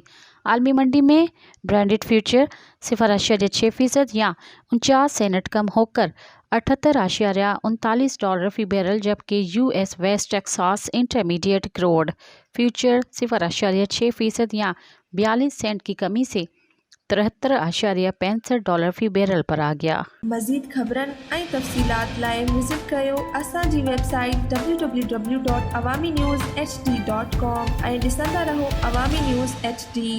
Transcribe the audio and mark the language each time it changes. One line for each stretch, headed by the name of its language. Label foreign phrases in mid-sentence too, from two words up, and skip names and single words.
Urdu: عالمی منڈی میں برنٹ فیوچر 0.6% یا 49 سینٹ کم ہو کر $78.39 فی بیرل، جبکہ US ویسٹ ٹیکساس انٹرمیڈیٹ کروڈ فیوچر 0.6% یا 42 سینٹ کی کمی سے $73.65 فی بیرل پر آ گیا۔
Sindhi: مزید خبرن ऐं तफ़सीलात लाइ विज़िट कयो असांजी वेबसाइट www.awamiNewsHD.com ऐं ॾिसंदा रहो अवामी न्यूज़ HD।